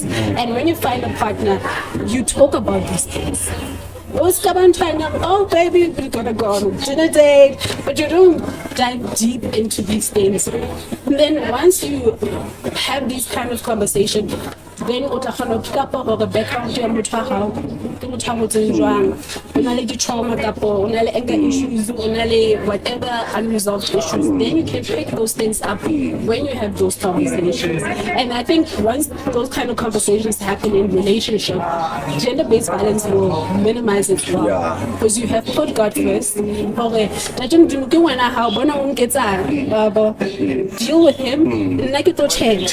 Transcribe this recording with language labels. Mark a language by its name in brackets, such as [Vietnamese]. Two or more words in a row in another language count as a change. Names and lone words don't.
[English] And when you find a partner, you talk about these things. Oh baby, we gotta go on dinner date, but you don't dive deep into these things. And then once you have these kind of conversations, then [Northern Sotho] o tla kgona [English] pick up the background [Northern Sotho] ya motho wa gago ke motho a motseng jwang o na le di-trauma kapo o na le [English] anger issues [Northern Sotho] o na le [English] whatever unresolved issues. Then you can pick those things up when you have those conversations. And I think once those kind of conversations happen in relationship, gender-based violence will minimize it well, because you have put God first. Deal with him, like it will change.